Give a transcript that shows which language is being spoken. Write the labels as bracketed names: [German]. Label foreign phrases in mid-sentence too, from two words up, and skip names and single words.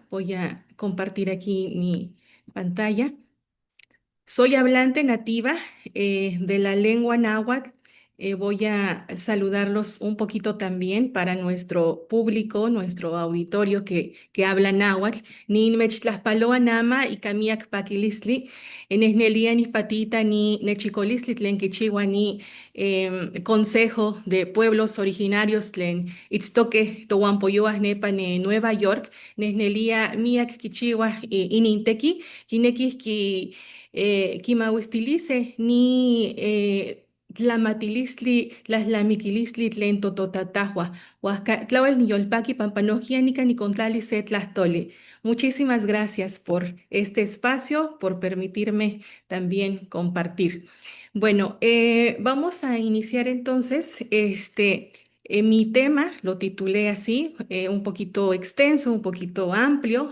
[Spanish] Voy a compartir aquí mi pantalla. Soy hablante nativa de la lengua náhuatl. Voy a saludarlos un poquito también para nuestro público, nuestro auditorio que habla náhuatl. [Nahuatl languages] Ninmech tlaxpaloa nama y kamiak pakilistli, enesnelia ni patita ni nechicolistli tlen kichiwa ni Consejo de Pueblos Originarios tlen itztoque tohuampoyoas nepa ne Nueva York, nesnelia miak kichiwa ininteki, kinekis ki kimauistilice ni Tlamatilistli, Tlaxlamiquilistli, Tlen Tototatahua, Huasca, Niyolpaqui, Pampanogia, Nica, Nicontlali, Setlastoli. [Spanish] Muchísimas gracias por este espacio, por permitirme también compartir. Bueno, vamos a iniciar entonces. Mi tema lo titulé así, un poquito extenso, un poquito amplio.